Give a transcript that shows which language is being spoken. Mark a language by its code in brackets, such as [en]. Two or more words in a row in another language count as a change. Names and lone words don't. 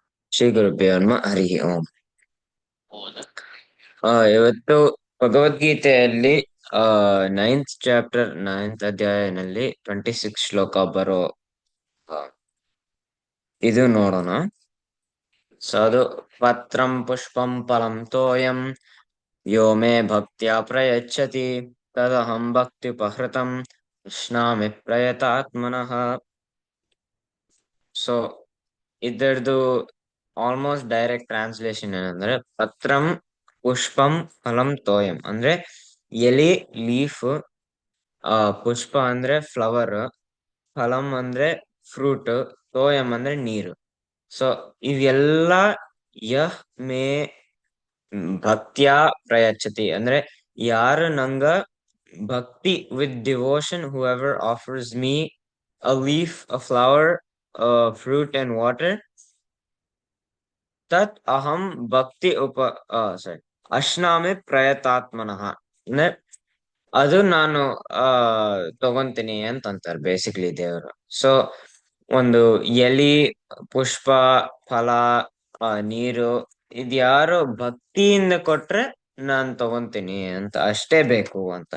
[sa] ಶ್ರೀ ಗುರುಭ್ಯೋ ನಮಃ ಹರಿ ಓಂ. [kn] ಇವತ್ತು ಭಗವದ್ಗೀತೆಯಲ್ಲಿ ಆ [en] ninth chapter [kn] ನೈನ್ತ್ ಅಧ್ಯಾಯನಲ್ಲಿ 26 ಶ್ಲೋಕ ಬರೋ ಆ, ಇದು ನೋಡೋಣ. [sa] ಸೊ ಅದು ಪತ್ರಂ ಪುಷ್ಪಂ ಫಲಂ ತೋಯಂ ಯೋ ಮೇ ಭಕ್ತ್ಯಾ ಪ್ರಯಚ್ಛತಿ ತದಹಂ ಭಕ್ತಿ ಉಪಹೃತಂ ಕೃಷ್ಣಾಮಿ ಪ್ರಯತಾತ್ಮನಃ. [kn] ಸೊ ಇದರದು [en] almost direct translation [kn] ಏನಂದ್ರೆ [sa] ಪತ್ರಂ ಪುಷ್ಪಂ ಫಲಂ ತೋಯಂ [kn] ಅಂದ್ರೆ ಎಲಿ ಲೀಫ್, ಪುಷ್ಪ ಅಂದ್ರೆ ಫ್ಲವರ್, ಫಲಂ ಅಂದ್ರೆ ಫ್ರೂಟ್, ತೋಯಂ ಅಂದ್ರೆ ನೀರು. ಸೊ ಇವೆಲ್ಲ [sa] ಯಹ್ ಮೇ ಭಕ್ತ್ಯಾ ಪ್ರಯಚ್ಛತಿ [kn] ಅಂದ್ರೆ ಯಾರು ನಂಗ ಭಕ್ತಿ [en] with devotion, who ever offers me a leaf, a flower, a fruit and water, [sa] ತತ್ ಅಹಂ ಭಕ್ತಿ ಸಾರಿ ಅಶ್ನಾಮಿ ಪ್ರಯತಾತ್ಮನಃ [kn] ಅಂದ್ರೆ ಅದು ನಾನು ಆ ತಗೊಂತೀನಿ ಅಂತ ಅಂತಾರೆ ಬೇಸಿಕ್ಲಿ ದೇವರು. ಸೊ ಒಂದು ಎಲಿ, ಪುಷ್ಪ, ಫಲ, ನೀರು ಇದ್ಯಾರು ಭಕ್ತಿಯಿಂದ ಕೊಟ್ರೆ ನಾನ್ ತಗೊಂತೀನಿ ಅಂತ, ಅಷ್ಟೇ ಬೇಕು ಅಂತ.